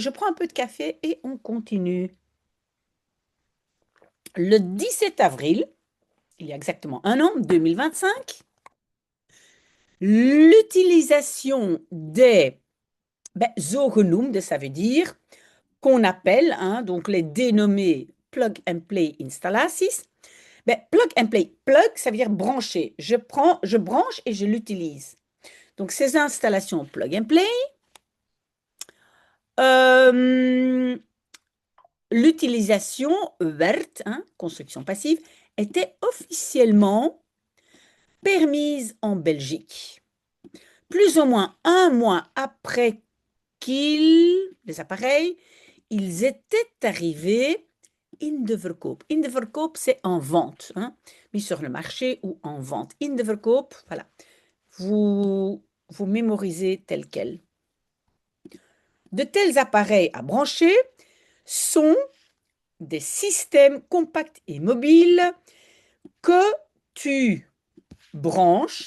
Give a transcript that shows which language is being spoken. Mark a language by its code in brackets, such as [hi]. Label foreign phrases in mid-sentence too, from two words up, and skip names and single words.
[fr] Je prends un peu de café et on continue. Le 17 avril, il y a exactement un an, 2025, l'utilisation des zogenoemde, ça veut dire qu'on appelle, hein, donc les dénommés [en] plug and play [fr] installaties. [en] Plug and play, plug, [fr] ça veut dire brancher. Je branche et je l'utilise. Donc ces installations [en] plug and play, [fr] l'utilisation verte, hein, construction passive, était officiellement permise en Belgique. Plus ou moins un mois après les appareils, ils étaient arrivés [nl] in de verkoop. In de verkoop, [fr] c'est en vente, hein, mis sur le marché ou en vente. [nl] In de verkoop, [fr] voilà. Vous mémorisez tel quel. De tels appareils à brancher sont des systèmes compacts et mobiles que tu branches.